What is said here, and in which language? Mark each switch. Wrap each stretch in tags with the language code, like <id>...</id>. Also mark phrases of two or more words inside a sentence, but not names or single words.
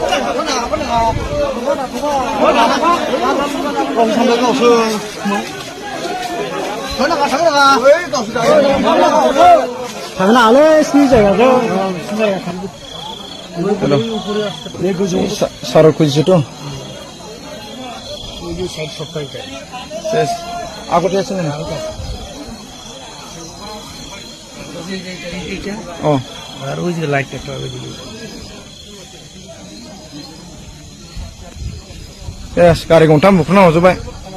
<brx>थांनो हालै स्नि जायगाजों साराय खुजिसेथ'</brx> <as>আগতে আছে না ও আর ওই যে লাইটটা একটা ওই দিকে</as> <brx>गारि गंथाम बुखुना हरजोब्बाय</brx>